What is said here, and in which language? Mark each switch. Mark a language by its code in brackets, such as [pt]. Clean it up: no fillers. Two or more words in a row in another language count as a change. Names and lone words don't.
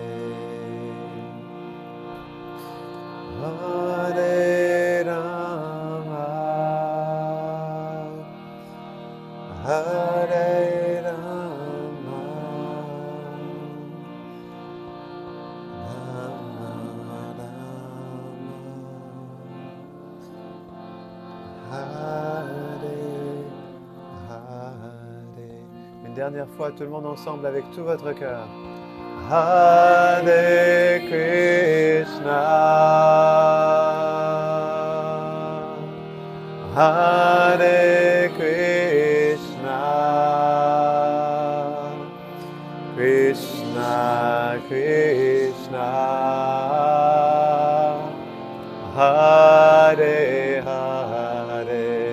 [sa] Hare Rama, Hare Rama, Rama Rama, Hare Hare. [fr] Une dernière fois, tout le monde ensemble avec tout votre cœur. [sa] Hare Krishna, Hare Krishna, Krishna Krishna, Hare Hare,